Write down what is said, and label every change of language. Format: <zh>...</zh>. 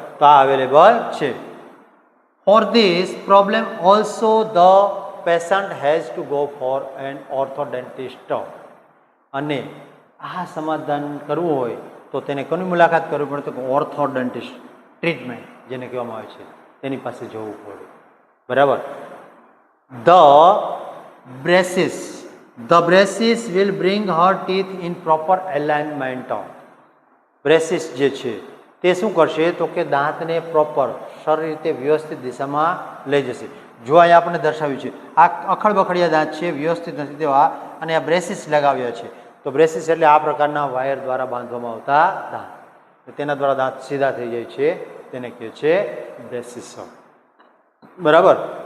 <gu>તો આ અવેલેબલ છે.</gu> <en>for this problem also the patient has to go for an orthodontist,</en> <gu>અને આ સમાધાન કરવું હોય તો તેને કોની મુલાકાત કરવી પડે તો કે ઓર્થોડેન્ટિસ્ટ ટ્રીટમેન્ટ જેને કહેવામાં આવે છે તેની પાસે જવું પડે, બરાબર.</gu> <en>The braces will bring her teeth in proper alignment.</en> <gu>બ્રેસિસ જે છે તે શું કરશે તો કે દાંતને પ્રોપર સારી રીતે વ્યવસ્થિત દિશામાં લઈ જશે. જો અહીંયા આપણે દર્શાવ્યું છે આ અખડબખડિયા દાંત છે, વ્યવસ્થિત નથી તેવા, અને આ બ્રેસિસ લગાવ્યા છે. તો બ્રેસિસ એટલે આ પ્રકારના વાયર દ્વારા બાંધવામાં આવતા દાંત, તેના દ્વારા દાંત સીધા થઈ જાય છે, તેને કહે છે બ્રેસિસ, બરાબર.</gu>